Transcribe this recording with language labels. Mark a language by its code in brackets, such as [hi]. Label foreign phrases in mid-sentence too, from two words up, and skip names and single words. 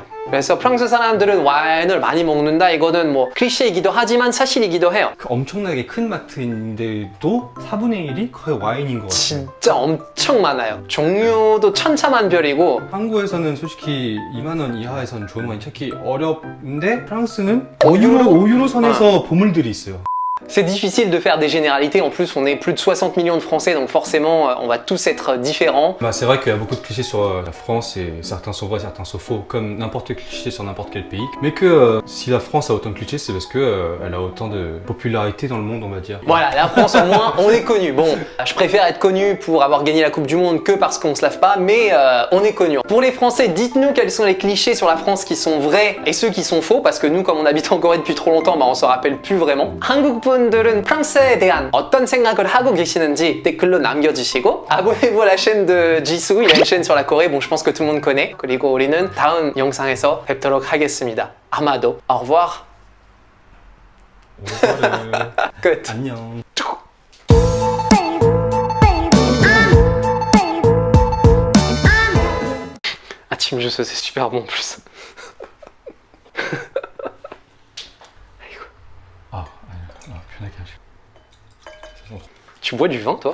[ko] 그래서 프랑스 사람들은 와인을 많이 먹는다. 이거는 뭐 클리셰이기도 하지만 사실이기도 해요. 그 엄청나게 큰 마트인데도 4분의 1이 거의 와인인 것 같아요. 진짜 엄청 많아요. 종류도 천차만별이고 한국에서는 솔직히 2만 원 이하에서는 좋은 와인 찾기 어렵는데 프랑스는 5유로 선에서 보물들이 있어요. [fr] c'est difficile de faire des généralités. En plus, on est plus de 60 millions de Français, donc forcément, on va tous être différents. Bah, c'est vrai qu'il y a beaucoup de clichés sur la France et certains sont vrais, certains sont faux, comme n'importe quel cliché sur n'importe quel pays. Mais que si la France a autant de clichés, c'est parce que elle a autant de popularité dans le monde, on va dire. Voilà, la France au moins, on est connu. Bon, je préfère être connu pour avoir gagné la Coupe du Monde que parce qu'on se lave pas, mais on est connu. Pour les Français, dites-nous quels sont les clichés sur la France qui sont vrais et ceux qui sont faux, parce que nous, comme on habite en Corée depuis trop longtemps, bah, on s'en rappelle plus vraiment. [ko] 한국분들은 프랑스에 대한 어떤 생각을 하고 계시는지 댓글로 남겨주시고 [fr] abonnez-vous à la chaîne de Jisoo, il y a une chaîne sur la Corée, bon je pense que tout le monde connaît. [ko] 그리고 우리는 다음 영상에서 뵙도록 하겠습니다. 아마도. [fr] Au revoir. [ko] 끝. 안녕. [fr] Ah Team Jisoo, c'est super bon en plus. Tu bois du vin, toi?